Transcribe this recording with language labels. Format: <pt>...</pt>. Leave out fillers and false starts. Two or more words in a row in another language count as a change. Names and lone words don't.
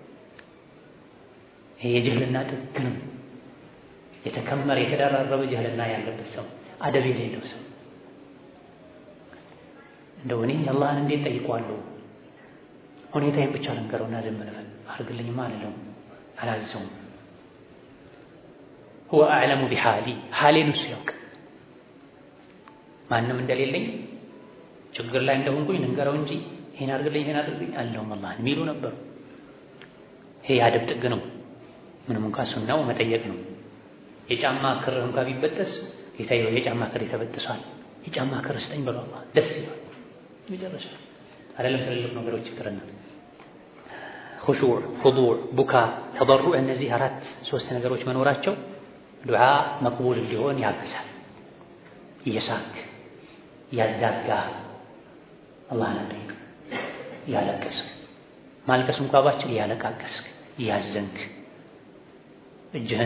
<am>ይሄ የጅህልና ጥግ ነው የተከመረ የተደራረበ ጅህልና ያለበት ሰው አደብ የሌለው ሰው እንደው እኔ አላህን እንዴት ጠይቀዋለሁ ሁኔታዬን ብቻ ልንገረውና ዝም ልበል አድርግልኝማ አልለውም አላዘውም</am> <ar>هو أعلم بحالي حالين</ar> <am>እሱ ማንም እንደሌለኝ ችግር ላይ እንደሆንኩኝ ልንገረው እንጂ ይሄን አድርግልኝ አልለውም አላህን የሚሉ ነበሩ ይሄ አደብ ጥግ ነው ምንም እንኳን ሱናው መጠየቅ ነው የጫማ ክር እንኳን ቢበጠስ ጌታዬ የጫማ ክር ተበጥሷል የጫማ ክር ስጠኝ ብሎ አላህ ደስ ይላል ይደረሻ አይደለም ትልልቅ ነገሮች ይቅርና</am> <ar>خشوع خضوع بكاء تضرع</ar> <am>እነዚህ ሶስት ነገሮች መኖራቸው ዱዓ መቅቡል እንዲሆን ያግዛል እየሳክ ያዳጋ አላህን ጠይቅ ያለቀስክ ማልቀስ እንኳን ባችል ያለቃቀስክ ያዘንክ እጅህን</am>